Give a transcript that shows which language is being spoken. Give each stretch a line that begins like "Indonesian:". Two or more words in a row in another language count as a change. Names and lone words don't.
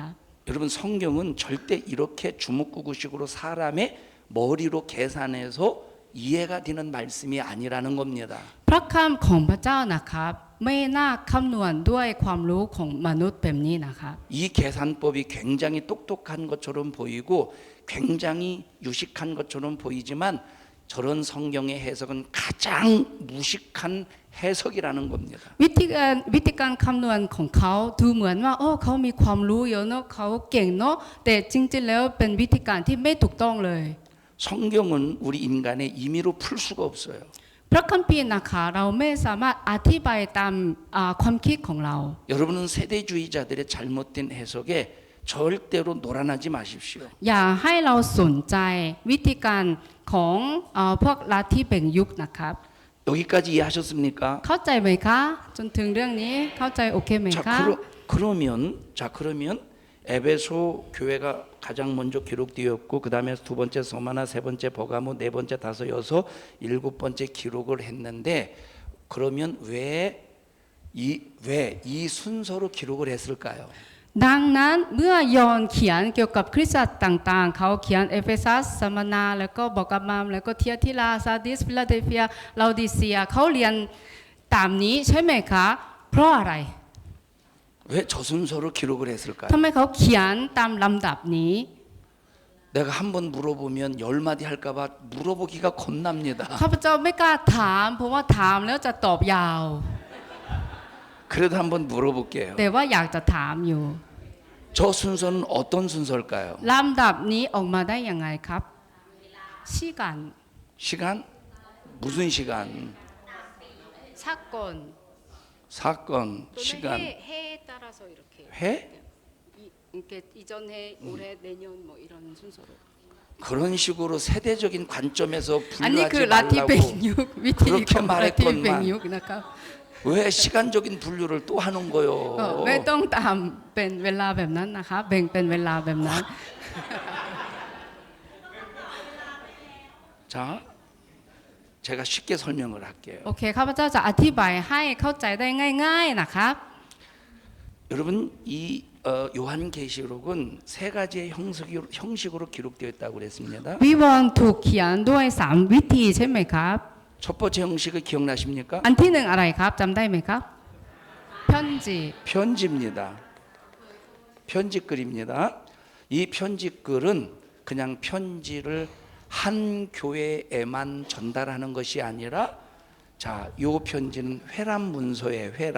Korean: 여러분 성경은 절대 이렇게 주먹구구식으로 사람의 머리로 계산해서 이해가 되는 말씀이 아니라는 겁니다.
Thai: พระคำของพระเจ้านะครับไม่น่าคำนวณด้วยความรู้ของมนุษย์แบบนี้นะครับ
Korean: 이 계산법이 굉장히 똑똑한 것처럼 보이고 굉장히 유식한 것처럼 보이지만 저런 성경의 해석은 가장 무식한 해석이라는 겁니다.
Thai: วิธีการคำนวณของเขาดูเหมือนว่าโอ้เขามีความรู้เยอะเนาะเขาเก่งเนาะแต่จริงๆแล้วเป็นวิธีการที่ไม่ถูกต้องเลย
Korean: 성경은 우리 인간의 임의로 풀 수가 없어요.
Thai: พระคัมภีร์นะคะเราไม่สามารถอธิบายตามความคิดของเรา
Korean: 여러분은 세대주의자들의 잘못된 해석에 절대로 놀아나지 마십시오.
Thai: อย่าให้เราสนใจวิธีการของพวกลัทธิแบ่งยุคนะครับ
Korean: 여기까지 이해하셨습니까?
Thai: เข้าใจไหมคะจนถึงเรื่องนี้เข้าใจโอเคไหม
Korean: 자,
Thai: คะ
Korean: 그러면 에베소 교회가 가장 먼저 기록되었고 그 다음에 두 번째 서마나 세 번째 버가모 네 번째 다섯 여섯 일곱 번째 기록을 했는데 그러면 왜 이 순서로 기록을 했을까요?
Thai: ดังนั้นเมื่อยอห์นเขียนเกี่ยวกับคริสตจักรต่างๆเขาเขียนเอเฟซัสสมนาแล้วก็บอกกับมามแล้วก็เทียทิลาซาดิสฟิลาเดลเฟียลาโอดิเซียเขาเรียนตามนี้ใช่ไหมคะเพราะอะไร
Korean: 왜 저 순서로 기록을 했을까요?
Thai: ทำไมเขาเขียนตามลำดับนี้
Korean: 내가 한 번 물어보면 10마디 할까봐 물어보기가 겁납니다.
Thai: ข้าพเจ้าไม่กล้าถามเพราะว่าถามแล้วจะตอบยาว
Korean: 그래도 한번 물어볼게요.
Thai: แต่ว่าอยากจะถามอยู่
Korean: 저 순서는 어떤 순서일까요?
Thai: ลำดับนี้ออกมาได้ยังไงครับ 시간
Korean: 시간? 무슨 시간? 사건 사건, 또는 시간, 해에 따라서 이렇게 회? 이렇게 이전 해 올해 내년 뭐 이런 순서로 그런 식으로 세대적인 관점에서
Thai: อันนี้คือ
Korean: 분류하지
Thai: ลัทธิเบ่ง
Korean: 말라고
Thai: ยุควิธีของลัทธิเบ่ง
Korean: 그렇게
Thai: ยุคนะครับ
Korean: 왜 시간적인 분류를 또 하는
Thai: ก็
Korean: 거요?
Thai: ไม่ต้องตามเป็นเวลาแบบนั้นนะคะแบ่งเป็นเวลาแบบนั้น
Korean: 자, 제가 쉽게 설명을 할게요.
Thai: โอเคข้าพเจ้าจะอธิบายให้เข้าใจได้ง่าย ๆนะครับ
Korean: 여러분 이 요한계시록은 세 가지의 형식으로 기록되어 있다고 그랬습니다.
Thai: วิวรณ์ถูกเขียนด้วย3วิธีใช่ไหมครับ
Korean: 첫 번째 형식을 기억나십니까?
Thai: อันที่หนึ่งอะไรครับจำได้ไหมครับ 편지
Korean: 편지입니다. 편지글입니다. 이 편지글은 그냥 편지를 한 교회에만 전달하는 것이 아니라 자, 요 편지는 회람 문서의 회람